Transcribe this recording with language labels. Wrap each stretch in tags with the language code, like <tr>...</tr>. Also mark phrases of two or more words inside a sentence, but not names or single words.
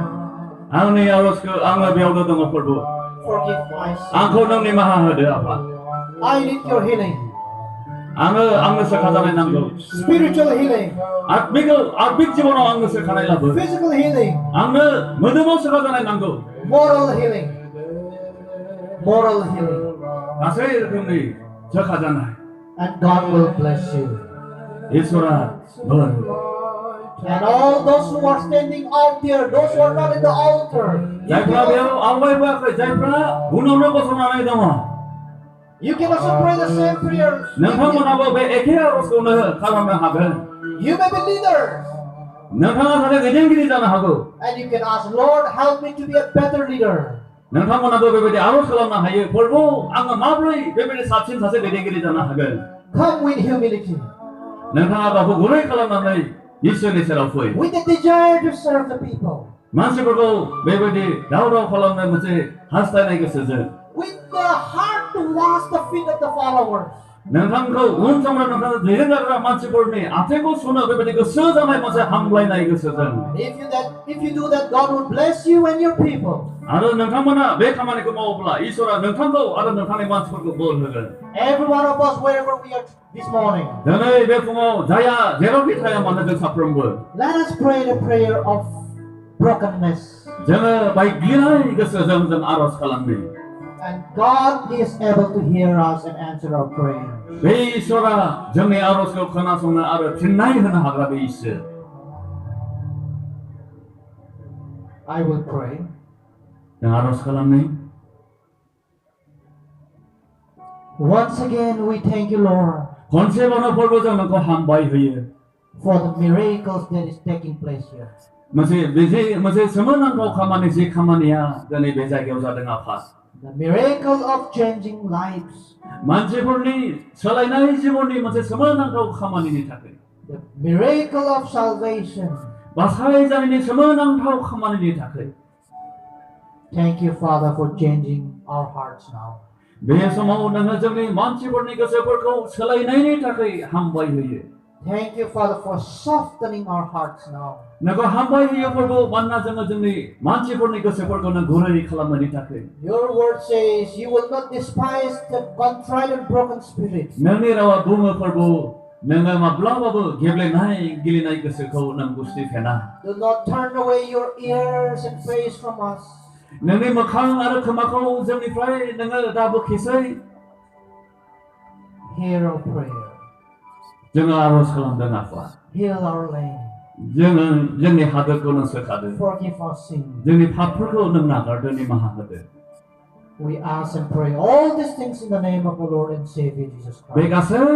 <brx>आंनि आर'जखौ आङो बेयावनो दङ प्रभु</brx> <en>Forgive my sin.</en> <brx>आंखौ नों निमाहा होदो आफा</brx> <en>I need your healing.</en> <brx>आंनो सोखाजानाय नांगौ</brx> <en>Spiritual healing.</en> <brx>आत्मिक जिबनाव आंनो सोखानाय लाबो</brx> <en>Physical healing.</en> <brx>आंनो मोदोमाव सोखाजानाय नांगौ</brx> <en>Moral healing. Moral healing.</en> <brx>गासै रोखोमनि सोखाजानाय</brx> <en>And God will bless you.</en> <brx>इसोरा बोर</brx> <en>And all those who are standing out there, those who are not in the altar,</en> <brx>जायफ्रा बेयाव आवगायबोआखै जायफ्रा उनावनो गसंनानै दङ</brx> <en>you can also pray the same prayers.</en> <brx>नोंथांमोनाबो बे एखे आर'जखौनो खालामनो हागोन</brx> <en>You may be leaders.</en> <brx>नोंथाङा सासे दैदेनगिरि जानो हागौ</brx> <en>And you can ask, Lord, help me to be a better leader.</en> <brx>नोंथांमोनाबो बेबायदि आर'ज खालामनो हायो प्रभु आङो माबोरै बेबायदि साबसिन सासे दैदेनगिरि जानो हागोन</brx> <en>Come with humility,</en> <brx>नोंथाङा गावखौ गुरै खालामनानै इसोरनि सेराव फै</brx> <en>with the desire to serve the people,</en> <brx>मानसिफोरखौ बेबायदि दाव खालामनाय मोनसे हास्थायनाय गोसोजों</brx> <en>with the heart to wash the feet of the followers.</en> <brx>नोंथांखौ उन समआव नोंथांखौ दैदेनग्रा मानसिफोरनि आथिंखौ सुनो बेबायदि गोसो जानाय मोनसे हामलायनाय गोसोजों</brx> <en>If you do that, God will bless you and your people.</en> <brx>आरो नोंथांमोना बे खामानिखौ मावोब्ला इसोरा नोंथांखौ आरो नोंथांनि मानसिफोरखौ बोर होगोन</brx> <en>Every one of us, wherever we are this morning,</en> <brx>दिनै बे फुङाव जाया जेरावखि थाया मानो जों साफ्रोमबो</brx> <en>let us pray the prayer of brokenness.</en> <brx>जोङो बायग्लिनाय गोसोजों जों आर'ज खालामनि</brx> <en>And God is able to hear us and answer our prayer.</en> <brx>बे इसोरा जोंनि आर'जखौ खोनासंनो आरो फिननाय होनो हाग्रा बे इसोर</brx> <en>I will pray.</en> <brx>जों आर'ज खालामनि</brx> <en>Once again, we thank you, Lord,</en> <brx>खनसेबावनो प्रभु जों नोंखौ हामबाय होयो</brx> <en>for the miracles that is taking place here.</en> <brx>मोनसे सोमोनांथाव खामानि जि खामानिया दिनै बे जायगायाव जादों आफा</brx> <en>The miracle of changing lives.</en> <brx>मानसिफोरनि सोलायनाय जिबननि मोनसे सोमोनांथाव खामानिनि थाखाय</brx> <en>The miracle of salvation.</en> <brx>बासायजानायनि सोमोनांथाव खामानिनि थाखाय</brx> <en>Thank you, Father, for changing our hearts now.</en> <brx>बे समाव नोङो जोंनि मानसिफोरनि गोसोफोरखौ सोलायनायनि थाखाय हामबाय होयो</brx> <en>Thank you, Father, for softening our hearts now.</en> <brx>नोंखौ हामबाय होयो प्रभु मानोना जोङो जोंनि मानसिफोरनि गोसोफोरखौ नों गुरै खालामनायनि थाखाय</brx> <en>Your word says you will not despise the contrite and broken spirit.</en> <brx>नोंनि रावा बुङो प्रभु नोङो माब्लाबाबो गिलिनाय गोसोखौ नों गुस्थि फेना</brx> <en>Do not turn away your ears and face from us.</en> <brx>नोंनि मोखां आरो खोमाखौ जोंनिफ्राय नोङो दाबोखेसै</brx> <en>Hear our prayer.</en> <brx>जोङो आर'ज खालामदों आफा</brx> <en>Heal our land.</en> <brx>जोङो जोंनि हादोरखौ नों सोखादो</brx> <en>Forgive our sins.</en> <brx>जोंनि पापफोरखौ नों नागारदो निमाहा होदो</brx> <en>We ask and pray all these things in the name of the Lord and Savior Jesus</en> <brx>बे</brx> <en>Christ.</en> <brx>गासै</brx>